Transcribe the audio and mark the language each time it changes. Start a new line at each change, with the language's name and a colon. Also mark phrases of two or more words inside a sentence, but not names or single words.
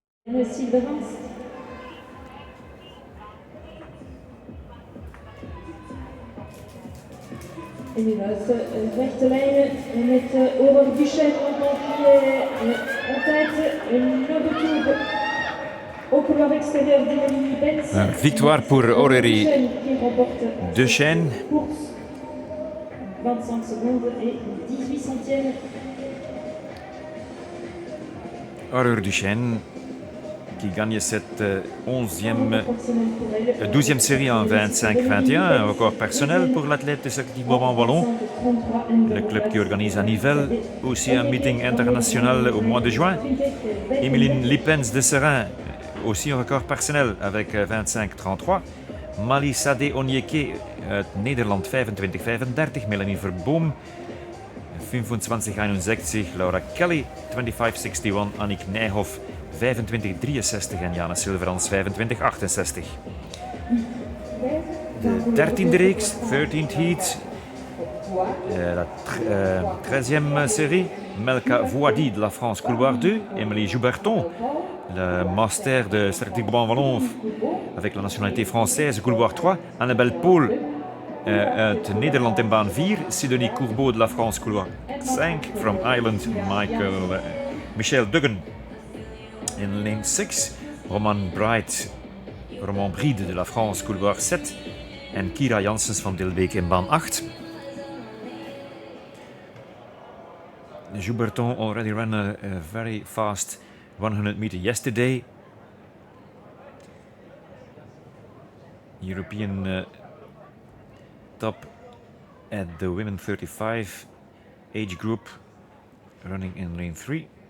Dutch: Silberans. En nu was rechte lijnen met Aurore Duchesne
French: qui est en tête,
Dutch: number 2
French: au couloir extérieur
Dutch: d'Emily Benz.
French: Victoire pour Aurélie Duchesne. 25 secondes et 18 centièmes. Aurélie Duchesne qui gagne cette 12e série en 25-21, un record personnel pour l'athlète de Cercle Brabant Wallon. Le club qui organise à Nivelles aussi un meeting international au mois de juin. Emeline Lippens de Serein, aussi un record personnel avec 25-33.
Dutch: Mali Sade Onyeke uit Nederland 25-35. Melanie Verboom 25-61. Laura Kelly 25-61. Annick Nijhoff 25-63 en Jana Silverans 25-68. De 13e reeks,
English: 13th heat.
French: La 13e série, Melka Voadi de la France, couloir 2. Émilie Jouberton, le master de Cercle Brabant Wallon avec la nationalité française, couloir 3.
Dutch: Annabelle Paul uit Nederland in baan 4.
French: Sidonie Courbeau de la France, couloir 5.
English: From Ireland, Michel Duggan in lane 6.
French: Roman Bride de la France, couloir 7.
Dutch: En Kira Janssens van Dilbeek in baan 8.
English: Jouberton already ran a very fast 100 meter yesterday. European top at the women 35 age group, running in lane 3.